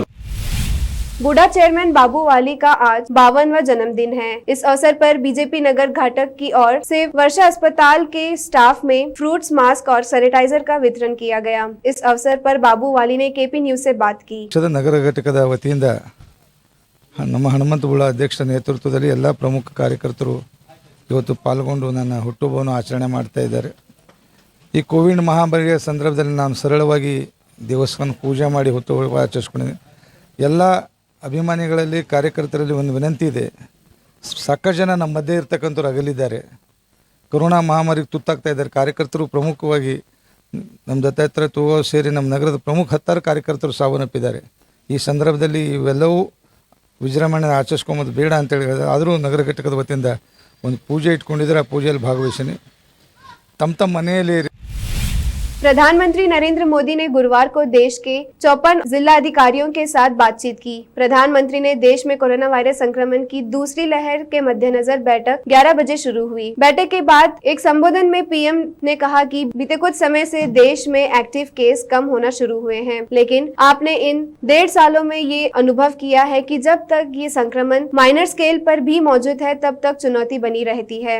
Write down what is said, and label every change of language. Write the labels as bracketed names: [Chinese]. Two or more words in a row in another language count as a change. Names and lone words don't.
[Hindi] बूढ़ा चेयरमैन बाबू वाली का आज 52वां जन्मदिन है। इस अवसर पर बीजेपी नगर घाटक की ओर से वर्षा अस्पताल के स्टाफ में फ्रूट्स, मास्क और सैनिटाइजर का वितरण किया गया। इस अवसर पर बाबू वाली ने केपी न्यूज से बात की। [Kannada] ನಗರ ಘಟಕದ ವತಿಯಿಂದ ನಮ್ಮ ಹನುಮಂತಗುಳ ಅಧ್ಯಕ್ಷರ ನೇತೃತ್ವದಲ್ಲಿ ಎಲ್ಲ ಪ್ರಮುಖ ಕಾರ್ಯಕರ್ತರು ಇವತ್ತು ಪಾಲ್ಗೊಂಡು ನನ್ನ ಹುಟ್ಟುಹಬ್ಬವನ್ನು ಆಚರಣೆ ಮಾಡ್ತಾ ಇದ್ದಾರೆ। ಈ ಕೋವಿಡ್ ಮಹಾಮಾರಿಯ ಸಂದರ್ಭದಲ್ಲಿ ನಾನು ಸರಳವಾಗಿ ದೇವಸ್ಥಾನ ಪೂಜೆ ಮಾಡಿ ಹುಟ್ಟುಹಬ್ಬ ಆಚರಿಸಿಕೊಂಡಿದ್ದೀನಿ। ಎಲ್ಲ ಅಭಿಮಾನಿಗಳಲ್ಲಿ ಕಾರ್ಯಕರ್ತರಲ್ಲಿ ಒಂದು ವಿನಂತಿ ಇದೆ, ಸಾಕಷ್ಟು ಜನ ನಮ್ಮ ಮಧ್ಯೆ ಇರ್ತಕ್ಕಂಥವ್ರು ಅಗಲಿದ್ದಾರೆ, ಕೊರೋನಾ ಮಹಾಮಾರಿಗೆ ತುತ್ತಾಗ್ತಾ ಇದ್ದಾರೆ। ಕಾರ್ಯಕರ್ತರು ಪ್ರಮುಖವಾಗಿ ನಮ್ಮ ದತ್ತಾತ್ರೇಯ ತೂವ ಸೇರಿ ನಮ್ಮ ನಗರದ ಪ್ರಮುಖ 10 ಕಾರ್ಯಕರ್ತರು ಸಾವನ್ನಪ್ಪಿದ್ದಾರೆ। ಈ ಸಂದರ್ಭದಲ್ಲಿ ಇವೆಲ್ಲವೂ ವಿಜೃಂಭಣೆ ಆಚರಿಸ್ಕೊಂಬೋದು ಬೇಡ ಅಂತೇಳಿ ಆದರೂ ನಗರ ಘಟಕದ ವತಿಯಿಂದ ಒಂದು ಪೂಜೆ ಇಟ್ಕೊಂಡಿದ್ದಾರೆ, ಆ ಪೂಜೆಯಲ್ಲಿ ಭಾಗವಹಿಸಿನಿ। ತಮ್ಮ ಮನೆಯಲ್ಲಿ [Hindi] प्रधानमंत्री नरेंद्र मोदी ने गुरुवार को देश के 54 जिला अधिकारियों के साथ बातचीत की। प्रधानमंत्री ने देश में कोरोना वायरस संक्रमण की दूसरी लहर के मद्देनजर बैठक 11 बजे शुरू हुई। बैठक के बाद एक संबोधन में पीएम ने कहा कि बीते कुछ समय से देश में एक्टिव केस कम होना शुरू हुए हैं, लेकिन आपने इन 1.5 सालों में ये अनुभव किया है कि जब तक ये संक्रमण [English] minor scale [Hindi] पर भी मौजूद है तब तक चुनौती बनी रहती है।